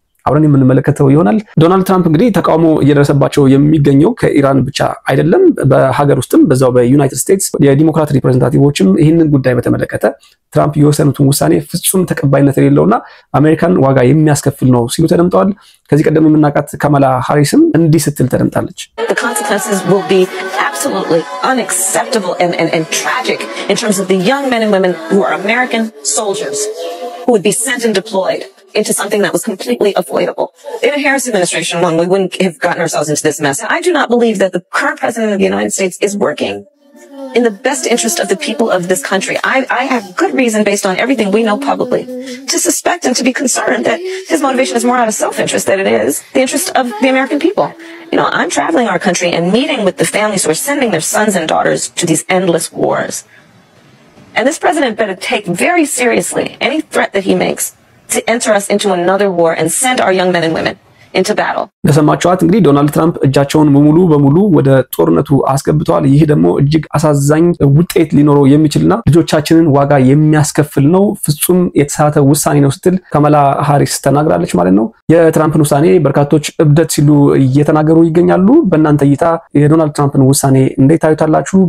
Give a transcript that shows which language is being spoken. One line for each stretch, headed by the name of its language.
Amharic: አብረን የምንመለከተው ይሆናል። ዶናልድ ትራምፕ እንግዲህ ተቃውሞ እየደረሰባቸው የሚገኘው ከኢራን ብቻ አይደለም። በሀገር ውስጥም በዛው በዩናይትድ ስቴትስ የዲሞክራት ሪፕሬዘንታቲቮችም ይህንን ጉዳይ በተመለከተ ትራምፕ የወሰኑትን ውሳኔ ፍጹም ተቀባይነት የሌለውና አሜሪካን ዋጋ የሚያስከፍል ነው ሲሉ ተደምጠዋል። ከዚህ ቀደም የምናውቃት ካማላ ሃሪስም እንዲህ ስትል ተደምጣለች።
English: The consequences will be absolutely unacceptable and tragic in terms of the young men and women who are American soldiers who would be sent and deployed into something that was completely avoidable. In a Harris administration alone, we wouldn't have gotten ourselves into this mess. I do not believe that the current president of the United States is working in the best interest of the people of this country. I have good reason, based on everything we know publicly, to suspect and to be concerned that his motivation is more out of self-interest than it is the interest of the American people. You know, I'm traveling our country and meeting with the families who are sending their sons and daughters to these endless wars. And this president better take very seriously any threat that he makes to enter us into another war and send our young men and women into battle.
Amharic: ለሰማችኋት እንግዲህ ዶናልድ ትራምፕ እጃቸውን ሙሉ በሙሉ ወደ ጦርነቱ አስገብተዋል። ይሄ ደግሞ እጅግ አሳዛኝ ውጤት ሊኖረው የሚችልና ልጆቻችንን ዋጋ የሚያስከፍል ነው፣ ፍጹም የተሳተ ውሳኔ ነው ስትል ካማላ ሃሪስ ተናግራለች ማለት ነው። የትራምፕን ውሳኔ በርካቶች እብደት ሲሉ እየተናገሩ ይገኛሉ። በእናንተ እይታ የዶናልድ ትራምፕን ውሳኔ እንዴት ታዩታላችሁ?